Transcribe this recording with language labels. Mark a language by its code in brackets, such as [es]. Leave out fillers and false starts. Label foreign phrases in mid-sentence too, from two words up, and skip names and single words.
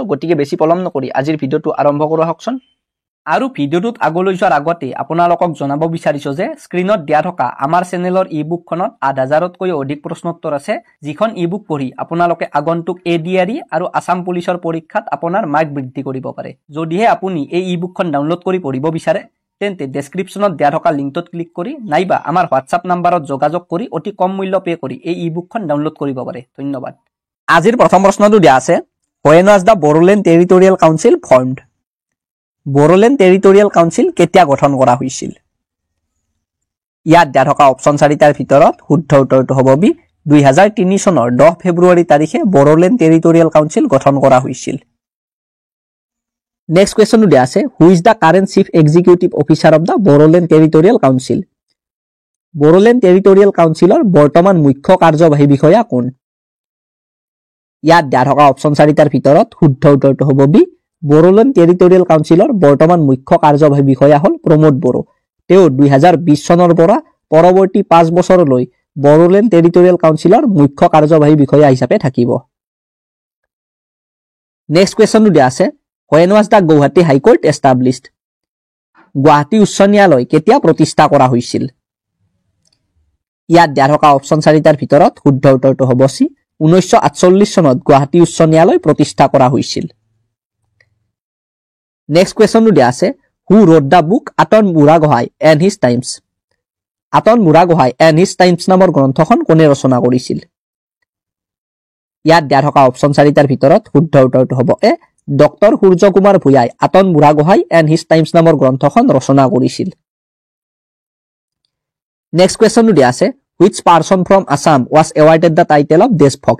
[as] গতিকে বেছি পলম নকৰি আজিৰ ভিডিঅ'টো আৰম্ভ কৰোঁ হকচোন। আৰু ভিডিঅ'টোত আগলৈ যোৱাৰ আগতে আপোনালোকক জনাব বিচাৰিছো যে স্ক্ৰীনত দিয়া থকা আমাৰ চেনেলৰ ই-বুকখনত ৮০০০তকৈ অধিক প্ৰশ্নোত্তৰ আছে, যিখন ই-বুক পঢ়ি আপোনালোকে আগন্তুক এডিআৰই আৰু আসাম পুলিচৰ পৰীক্ষাত আপোনাৰ মাৰ্ক বৃদ্ধি কৰিব পাৰে। যদিহে আপুনি এই ই-বুকখন ডাউনলোড কৰি পঢ়িব বিচাৰে তেন্তে ডেসক্ৰিপশনত দিয়া থকা লিংকটোত ক্লিক কৰি নাইবা আমাৰ হোৱাটছআপ নাম্বাৰত যোগাযোগ কৰি অতি কম মূল্য পে কৰি এই ই-বুকখন ডাউনলোড কৰিব পাৰে। ধন্যবাদ। আজিৰ প্ৰথম প্ৰশ্নটো দিয়া আছে, [en] When was the Bodoland Territorial Council formed? [as] Bodoland Territorial Council কেতিয়া গঠন কৰা হৈছিল? ইয়াত দিয়া থকা অপচন 4টাৰ ভিতৰত শুদ্ধ উত্তৰটো হ'ব বি 2003 চনৰ 10 ফেব্ৰুৱাৰী তাৰিখে Bodoland Territorial Council গঠন কৰা হৈছিল। [en] Next question to আছে, who is the current chief executive officer of the Bodoland Territorial Council? [as] Bodoland Territorial Councilৰ বৰ্তমান মুখ্য কাৰ্যবাহী বিষয়া কোন? ইয়াত দিয়া থকা অপচন 4টাৰ ভিতৰত শুদ্ধ উত্তৰটো হ'ব বি Bodoland Territorial Councilৰ বৰ্তমান মুখ্য কাৰ্যবাহী বিষয়া হ'ল প্ৰমোদ বড়ো। তেওঁ 2020 চনৰ পৰা পৰৱৰ্তী 5 বছৰলৈ Bodoland Territorial Councilৰ মুখ্য কাৰ্যবাহী বিষয়া হিচাপে থাকিব। [en] Next question to আছে, When was the Guwahati High Court established? [as] গুৱাহাটী উচ্চ ন্যায়ালয় কেতিয়া প্ৰতিষ্ঠা কৰা হৈছিল? ইয়াত দিয়া থকা অপচন 4টাৰ ভিতৰত শুদ্ধ উত্তৰটো হ'ব সি 1948 চনত গুৱাহাটী উচ্চ ন্যায়ালয় প্ৰতিষ্ঠা কৰা হৈছিল। [en] Next question to আছে, Who wrote the book Aton Buragohai and His Times? [as] Aton Buragohai and His Times নামৰ গ্ৰন্থখন কোনে ৰচনা কৰিছিল? ইয়াত দিয়া থকা অপচন 4টাৰ ভিতৰত শুদ্ধ উত্তৰটো হ'ব এ ডক্টৰ সূৰ্য কুমাৰ ভূঞাই আতন বুঢ়াগোহাঁই এণ্ড হিজ টাইমছ নামৰ গ্ৰন্থখন ৰচনা কৰিছিল। [en] Next questionটো [as] দিয়া আছে, [en] which person from Assam was awarded the title of দেশভক্ত?